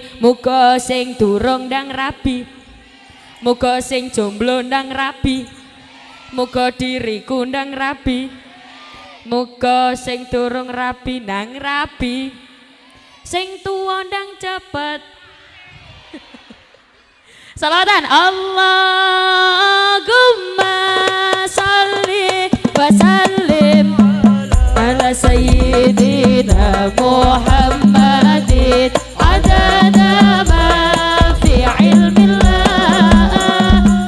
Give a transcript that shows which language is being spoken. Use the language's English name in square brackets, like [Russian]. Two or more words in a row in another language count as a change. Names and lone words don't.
[Javanese] Muga sing durung ndang rabi, muga sing jomblo ndang rabi, muga diriku ndang rabi, muga sing durung rabi nang rabi, sing tuwa ndang cepet. [Arabic] Salawatan اللهم صل وسلم على سيدنا محمد عدد ما في علم الله.